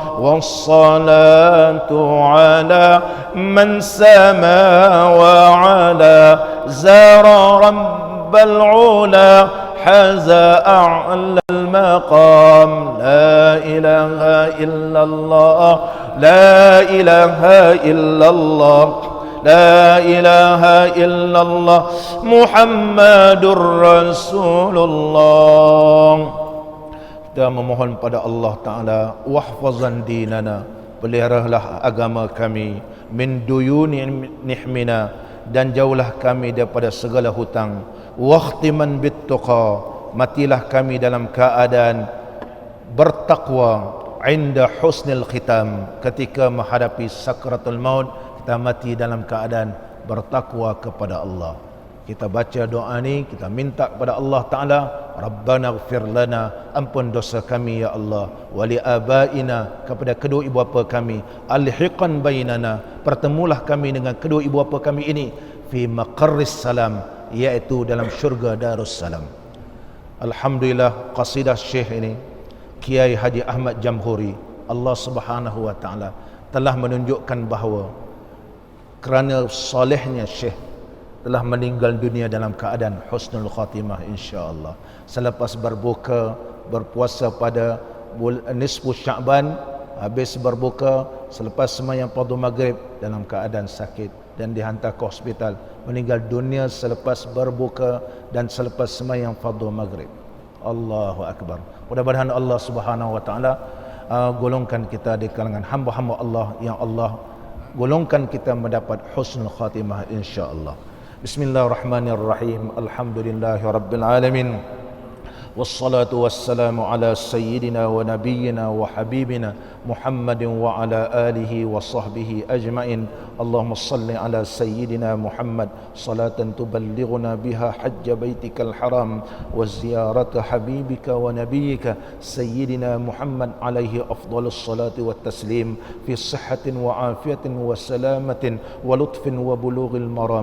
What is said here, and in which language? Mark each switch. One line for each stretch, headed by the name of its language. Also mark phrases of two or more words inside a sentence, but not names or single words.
Arabic: والصلاة على من سما وعلى زار رب العلا حاز أعلى المقام. لا إله إلا الله لا إله إلا الله لا إله إلا الله محمد رسول الله.
Malay: Kita memohon pada Allah Ta'ala,
Arabic: واحفظ ديننا,
Malay: peliharalah agama kami,
Arabic: من ديون نحمينا,
Malay: dan jauhlah kami daripada segala hutang,
Arabic: واختم بالتقوى,
Malay: matilah kami dalam keadaan bertakwa,
Arabic: عند حسن الختام,
Malay: ketika menghadapi sakratul maut kita mati dalam keadaan bertakwa kepada Allah. Kita baca doa ni, kita minta kepada Allah Ta'ala,
Arabic: ربنا اغفر لنا,
Malay: ampun dosa kami ya Allah,
Arabic: ولآبائنا,
Malay: kepada kedua ibu bapa kami,
Arabic: ألحقنا بيننا,
Malay: pertemulah kami dengan kedua ibu bapa kami ini,
Arabic: في مقر السلام,
Malay: iaitu dalam syurga Darussalam. Alhamdulillah, qasidah Syekh ini Kiai Haji Ahmad Jamhuri, Allah
Arabic: سبحانه وتعالى
Malay: telah menunjukkan bahawa kerana solehnya Syekh telah meninggal dunia dalam keadaan
Arabic: حسن الخاتمة إن شاء الله.
Malay: Selepas berpuasa pada
Arabic: نصف شعبان,
Malay: habis berbuka, selepas sembahyang fardu maghrib dalam keadaan sakit dan dihantar ke hospital, meninggal dunia selepas berbuka dan selepas sembahyang fardu maghrib.
Arabic: الله أكبر.
Malay: Mudah-mudahan Allah
Arabic: سبحانه وتعالى
Malay: golongkan kita di kalangan hamba-hamba Allah yang Allah golongkan kita mendapat
Arabic: حسن الخاتمة إن شاء الله. بسم الله الرحمن الرحيم. الحمد لله رب العالمين. والصلاة والسلام على سيدنا ونبينا وحبيبنا محمد وعلى آله وصحبه أجمعين. اللهم صل على سيدنا محمد صلاة تبلغنا بها حج بيتك الحرام وزيارة حبيبك ونبيك سيدنا محمد عليه أفضل الصلاة والتسليم في صحة وعافية وسلامة ولطف وبلوغ المرام.